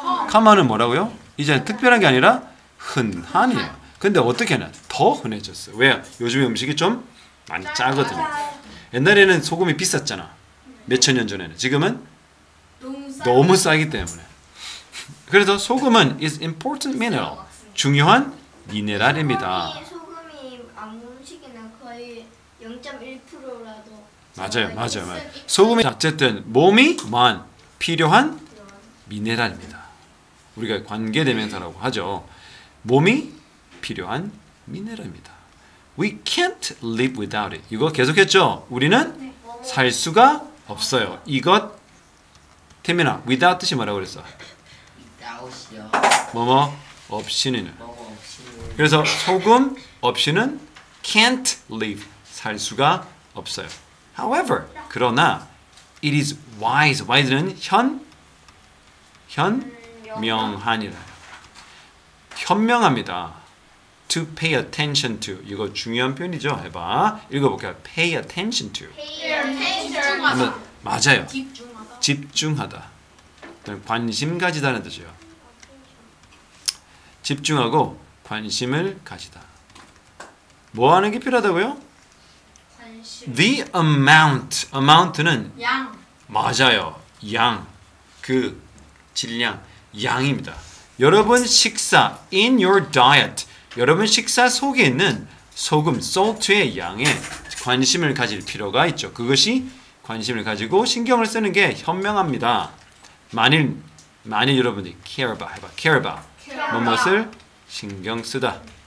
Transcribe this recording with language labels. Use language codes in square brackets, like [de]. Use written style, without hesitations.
[ko] common은 뭐라고요? 이제 특별한 게 아니라 흔한이에요. 근데 어떻게 하냐? 더 흔해졌어요. 왜요? 요즘에 음식이 좀 많이 짜거든요. 옛날에는 소금이 비쌌잖아. 몇천 년 전에는. 지금은 너무 싸기 때문에. 그래서 소금은 [en] is important mineral. [ko] 중요한 미네랄입니다. 소금이 아무 음식이나 거의 0.1%라도 맞아요. 소금이 어쨌든 몸이 필요한 미네랄입니다. 우리가 관계대명사라고 하죠. 몸이 필요한 미네랄입니다. [en] We can't live without it. [ko] 이거 계속했죠? 우리는 살 수가 없어요. 이것 태민아, without 뜻이 뭐라고 그랬어? without이요. 뭐뭐 없이는. 뭐뭐 없이. 그래서 소금 없이는 can't live. 살 수가 없어요. [en] However, 그러나 it is wise. [ko] wise는 현명한이라. 현명합니다. [en] To pay attention to. [ko] 이거 중요한 표현이죠. 해봐. 읽어볼게요. [en] Pay attention to. [ko] 집중하다. 맞아요. 집중하다. 집중하다. 관심 가지다는 뜻이에요. 집중하고 관심을 가지다. 뭐 하는 게 필요하다고요? 관심. [en] The amount. amount는 [ko] 양. 맞아요. 양. 그 질량. 양입니다. 여러분 식사 [en] in your diet. [ko] 여러분 식사 속에 있는 소금, salt의 양에 관심을 가질 필요가 있죠. 그것이 관심을 가지고 신경을 쓰는 게 현명합니다. 만일 여러분이 care about 해봐. care about. 무엇을 신경 쓰다.